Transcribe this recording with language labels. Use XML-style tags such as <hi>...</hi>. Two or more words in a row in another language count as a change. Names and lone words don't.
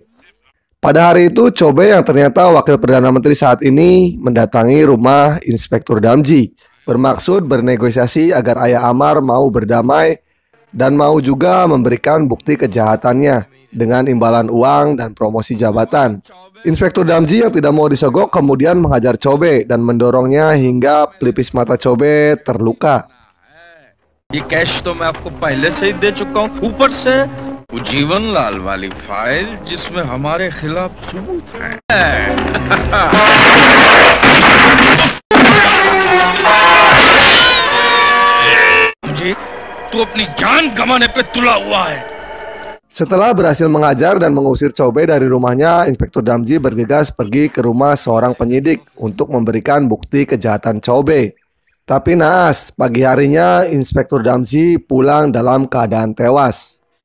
<id>Pada hari itu, Chobe yang ternyata wakil Perdana Menteri saat ini mendatangi rumah Inspektur Damji, bermaksud bernegosiasi agar ayah Amar mau berdamai dan mau juga memberikan bukti kejahatannya dengan imbalan uang dan promosi jabatan. Inspektur Damji yang tidak mau disogok kemudian menghajar Chobe dan mendorongnya hingga pelipis mata Chobe terluka.</id> <hi>ये कैश तो मैं आपको पहले से ही दे चुका हूँ, ऊपर से जीवन लाल वाली फाइल जिसमें हमारे खिलाफ सबूत है। मुझे तू अपनी जान गंवाने पे तुला हुआ है।</hi> <id>Setelah berhasil mengajar dan mengusir Chobe dari rumahnya, Inspektur Damji bergegas pergi ke rumah seorang penyidik untuk memberikan bukti kejahatan Chobe. Tapi naas, pagi harinya Inspektur Damji pulang dalam keadaan tewas.</id>